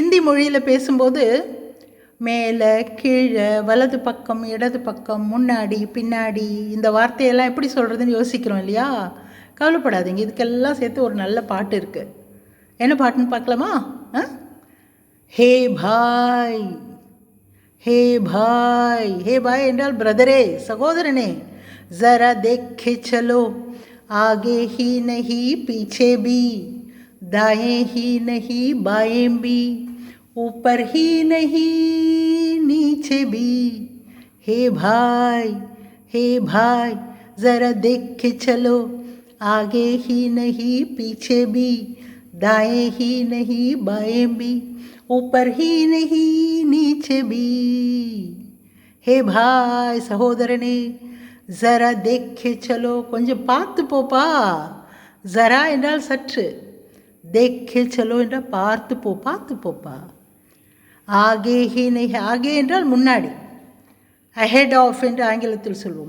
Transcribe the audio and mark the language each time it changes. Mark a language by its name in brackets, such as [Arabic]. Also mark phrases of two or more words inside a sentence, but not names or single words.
[Tamil] மொழியில் பேசும்போது மேலே கீழே வலது பக்கம் இடது பக்கம் முன்னாடி பின்னாடி இந்த வார்த்தையெல்லாம் எப்படி சொல்கிறதுன்னு யோசிக்கிறோம் இல்லையா? கவலைப்படாதீங்க, இதுக்கெல்லாம் சேர்த்து ஒரு நல்ல பாட்டு இருக்குது. என்ன பாட்டுன்னு பார்க்கலாமா? [Hindi] हे भाई, हे भाई. हे भाई [Tamil] என்றால் பிரதரே, சகோதரனே. [Hindi] ज़रा देख के चलो, आगे ही नहीं पीछे भी, दाएं ही नहीं बाएं भी, ऊपर ही नहीं नीचे भी. हे भाई, हे भाई, ज़रा देख के चलो, आगे ही नहीं पीछे भी, दाएं ही नहीं बाएं भी, ऊपर ही नहीं नीचे भी. हे भाई, [Tamil] சகோதரனே, [Hindi] ज़रा देख के चलो, [Tamil] கொஞ்சம் பார்த்து போப்பா. ஜரா என்றால் சற்று, [Hindi] देख के चलो [Tamil] என்றால் பார்த்து போ, பார்த்து போப்பா. [Hindi] आगे ही नहीं, [Tamil] ஆகே என்றால் முன்னாடி, [English] ahead of [Tamil] என்று ஆங்கிலத்தில் சொல்வோம்.